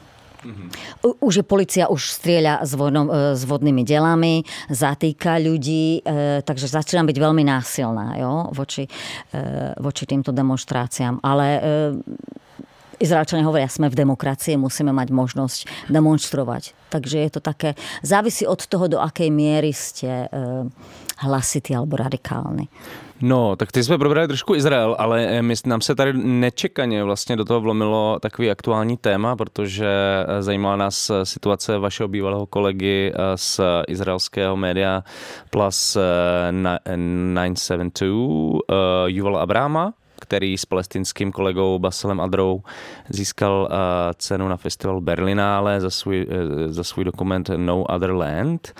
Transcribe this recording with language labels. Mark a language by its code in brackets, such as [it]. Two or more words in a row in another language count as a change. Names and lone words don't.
[sk] Už je polícia už strieľa s vodnými delami, zatýka ľudí, takže začína byť veľmi násilná, jo, voči týmto demonštráciám. Ale Izraelčania hovoria, sme v demokracii, musíme mať možnosť demonštrovať. Takže je to také, závisí od toho, do akej miery ste hlasití alebo radikálni. [cs] No, tak teď jsme probrali trošku Izrael, ale nám se tady nečekaně vlastně do toho vlomilo takový aktuální téma, protože zajímala nás situace vašeho bývalého kolegy z izraelského média Plus 972, Yuval Abrahama, který s palestinským kolegou Baselem Adrou získal cenu na festivalu Berlinále za svůj dokument No Other Land.